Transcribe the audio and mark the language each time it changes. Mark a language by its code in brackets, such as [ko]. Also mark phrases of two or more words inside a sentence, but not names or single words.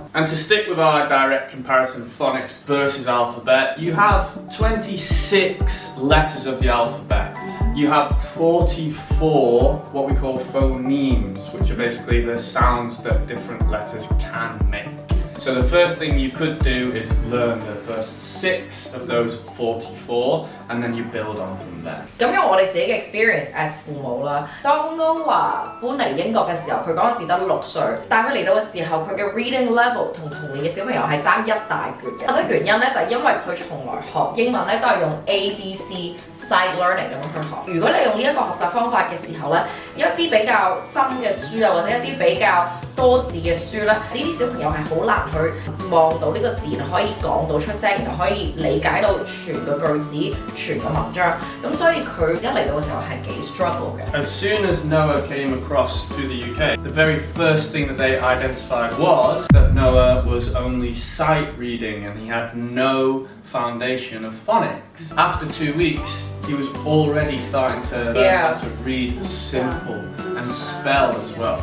[en] And to stick with our direct comparison of phonics versus alphabet, you have 26 letters of the alphabet. You have 44 what we call phonemes, which are basically the sounds that different letters can make. So the first thing you could do is learn the first 6 of those 44, and then you build on from there. [yue] 咁用我哋自己嘅 [en] experience as [yue] 父母啦，當Noah搬嚟英國嘅時候，佢嗰陣時得6歲，但係佢嚟到嘅時候，佢嘅 [en] reading level [yue] 同年嘅小朋友係爭一大橛嘅。個原因咧就係因為佢從來學英文咧都係用 [en] ABC sight learning [yue] 咁樣去學。如果你用呢一個學習方法嘅時候咧，一啲比較深嘅書啊，或者一啲比較多字嘅書咧，呢啲小朋友係好難去望到呢個字，然後可以講到出聲，然後可以理解到全個句子、全個文章。咁所以佢一嚟到嘅時候係幾 struggle 嘅。 [en] As soon as Noah came across to the UK, the very first thing that they identified was that Noah was only sight reading and he had no foundation of phonics. After 2 weeks, he was already starting to learn how to read simple and spell as well.